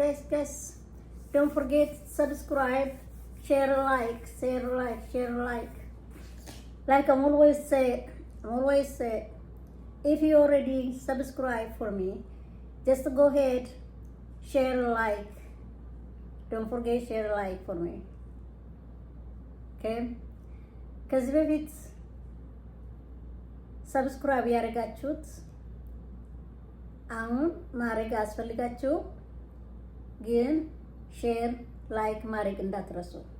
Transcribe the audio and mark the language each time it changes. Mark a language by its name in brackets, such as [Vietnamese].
[English] Guys, don't forget subscribe, share, like. Like I'm always say, if you already subscribe for me, just go ahead, share, like. Don't forget share, like for me. Okay? [Amharic] ከዚህ በፊት ሰብስክራይብ ያደረጋችሁት አሁን ማድረግ አስፈልጋችሁ፣ ግን ሼር ላይክ ማድረግ እንዳትረሱ።